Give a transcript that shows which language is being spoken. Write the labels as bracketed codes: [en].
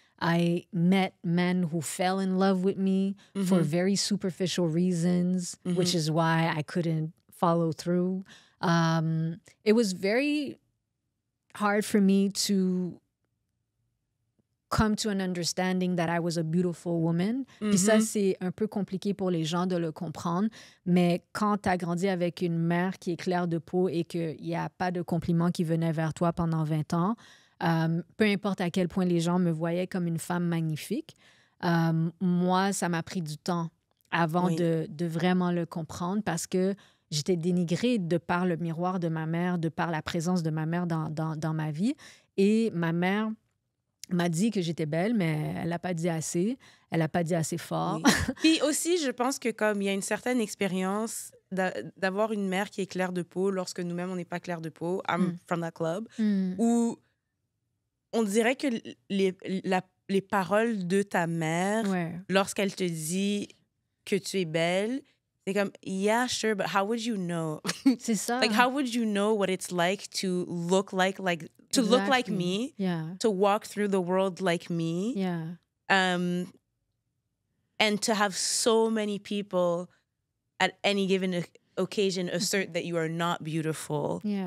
[en] I met men who fell in love with me for very superficial reasons, which is why I couldn't follow through. It was very hard for me to come to an understanding that I was a beautiful woman. [fr] Puis ça, c'est un peu compliqué pour les gens de le comprendre. Mais quand tu as grandi avec une mère qui est claire de peau et qu'il n'y a pas de compliments qui venaient vers toi pendant 20 ans, peu importe à quel point les gens me voyaient comme une femme magnifique, moi, ça m'a pris du temps avant de vraiment le comprendre parce que j'étais dénigrée de par le miroir de ma mère, de par la présence de ma mère dans ma vie. Et ma mère m'a dit que j'étais belle, mais elle n'a pas dit assez. Elle n'a pas dit assez fort. Oui. Puis aussi, je pense que comme il y a une certaine expérience d'avoir une mère qui est claire de peau lorsque nous-mêmes, on n'est pas clair de peau, [en] I'm from that club, [fr] où on dirait que les paroles de ta mère, lorsqu'elle te dit que tu es belle, c'est comme, [en] yeah, sure, but how would you know? [fr] C'est ça. [en] Like, how would you know what it's like to look like look like me, to walk through the world like me, and to have so many people at any given occasion assert that you are not beautiful.